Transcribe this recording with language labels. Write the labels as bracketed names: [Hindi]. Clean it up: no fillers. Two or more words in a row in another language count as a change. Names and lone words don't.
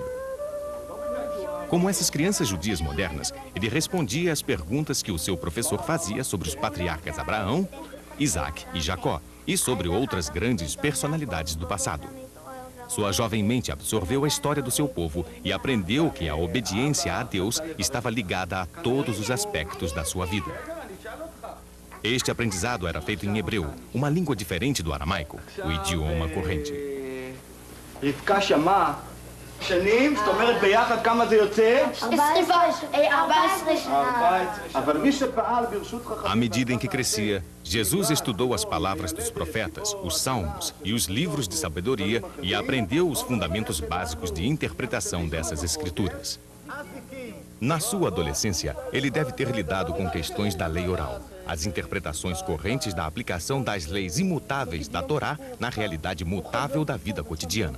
[Portuguese] Como essas crianças judias modernas, ele respondia às perguntas que o seu professor fazia sobre os patriarcas Abraão, Isaac e Jacó, e sobre outras grandes personalidades do passado. Sua jovem mente absorveu a história do seu povo e aprendeu que a obediência a Deus estava ligada a todos os aspectos da sua vida. Este aprendizado era feito em hebreu, uma língua diferente do aramaico, o idioma corrente. [Hebrew] רבקה שמעה שנים, זאת אומרת ביחד כמה זה יוצא? 14 שנה. אבל מי שפעל ברשות [Portuguese] À medida em que crescia, Jesus estudou as palavras dos profetas, os salmos e os livros de sabedoria e aprendeu os fundamentos básicos de interpretação dessas escrituras. Na sua adolescência, ele deve ter lidado com questões da lei oral, as interpretações correntes da aplicação das leis imutáveis da Torá na realidade mutável da vida cotidiana.